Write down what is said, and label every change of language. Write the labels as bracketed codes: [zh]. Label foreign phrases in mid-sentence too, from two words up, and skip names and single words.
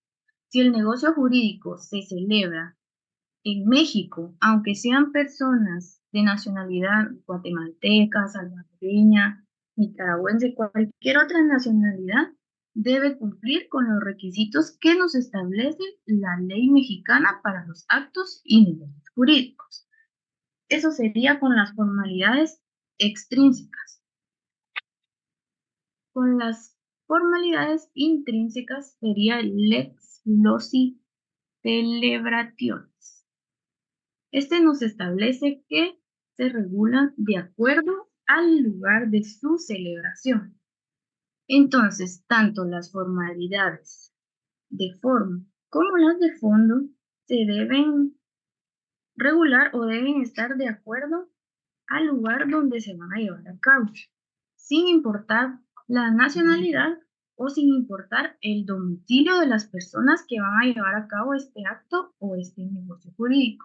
[es] Si el negocio jurídico se celebra en México, aunque sean personas de nacionalidad guatemalteca, salvadoreña, nicaragüense, cualquier otra nacionalidad, debe cumplir con los requisitos que nos establece la ley mexicana para los actos y negocios jurídicos. Eso sería con las formalidades extrínsecas. Con las formalidades intrínsecas sería el [la] lex loci celebrationis. [es] Este nos establece que se regulan de acuerdo al lugar de su celebración. Entonces, tanto las formalidades de forma como las de fondo se deben regular o deben estar de acuerdo al lugar donde se van a llevar a cabo, sin importar la nacionalidad o sin importar el domicilio de las personas que van a llevar a cabo este acto o este negocio jurídico.